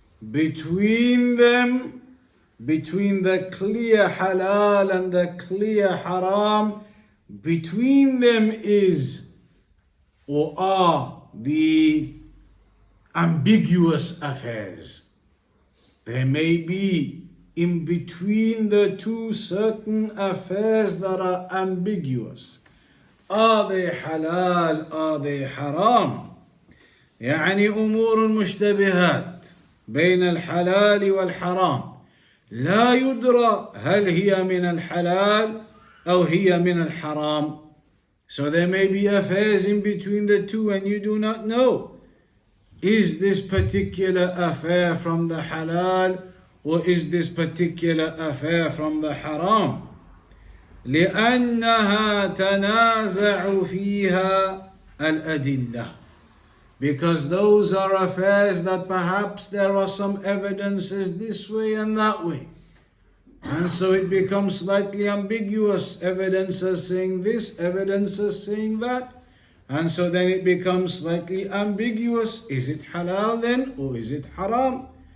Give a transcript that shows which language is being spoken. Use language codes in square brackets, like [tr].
[en] between them, between the clear halal and the clear haram, between them is or are the ambiguous affairs. There may be in between the two certain affairs that are ambiguous. Are they halal? Are they haram? [ar] يعني أمور مشتبهات بين الحلال والحرام لا يدرى هل هي من الحلال أو هي من الحرام. [en] So there may be affairs in between the two and you do not know. Is this particular affair from the halal or is this particular affair from the haram? [ar] لأنها تنازع فيها الأدلة. [en] Because those are affairs that perhaps there are some evidences this way and that way. And so it becomes slightly ambiguous. Evidences saying this, evidences saying that. And so then it becomes slightly ambiguous. Is it halal then or is it haram?